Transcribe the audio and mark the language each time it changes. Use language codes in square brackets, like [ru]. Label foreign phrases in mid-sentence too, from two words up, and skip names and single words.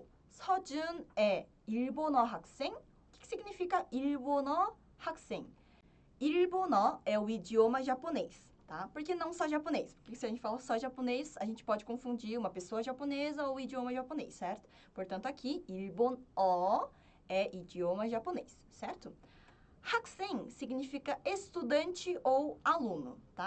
[ko] 서준 é 일본어 학생. [pt] O que significa [ko] 일본어 학생? [pt] Ilbonó é o idioma japonês, tá? Por que não só japonês? Porque se a gente fala só japonês, a gente pode confundir uma pessoa japonesa ou o idioma japonês, certo? Portanto, aqui, Ilbonó é idioma japonês, certo? 학생 significa estudante ou aluno, tá?